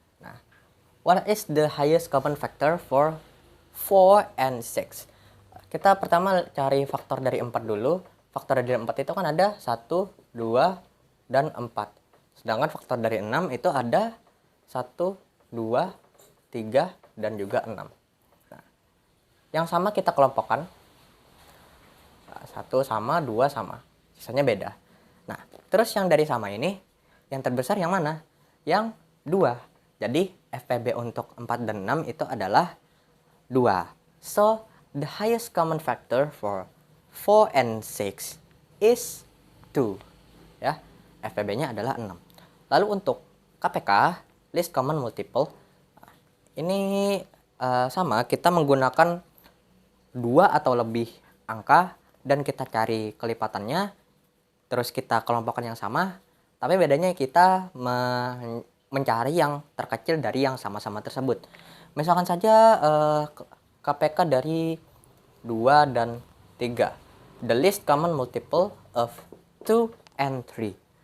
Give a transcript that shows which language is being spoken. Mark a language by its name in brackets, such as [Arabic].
[English] Nah, what is the highest common factor for 4 and 6? [Indonesian] Kita pertama cari faktor dari 4 dulu. Faktor dari 4 itu kan ada 1, 2, dan 4. Sedangkan faktor dari 6 itu ada 1, 2, 3, dan juga 6. Nah, yang sama kita kelompokkan. 1 sama, 2 sama. Sisanya beda. Nah, terus yang dari sama ini, yang terbesar yang mana? Yang 2. Jadi, FPB untuk 4 dan 6 itu adalah 2. [English] So, the highest common factor for 4 and 6 is 2. [Indonesian] Ya, FPB-nya adalah 6. Lalu untuk KPK, [English] list common multiple, [Indonesian] ini sama, kita menggunakan 2 atau lebih angka dan kita cari kelipatannya, terus kita kelompokkan yang sama, tapi bedanya kita mencari yang terkecil dari yang sama-sama tersebut. Misalkan saja KPK dari 2 dan 3. [English] The least common multiple of 2 and 3.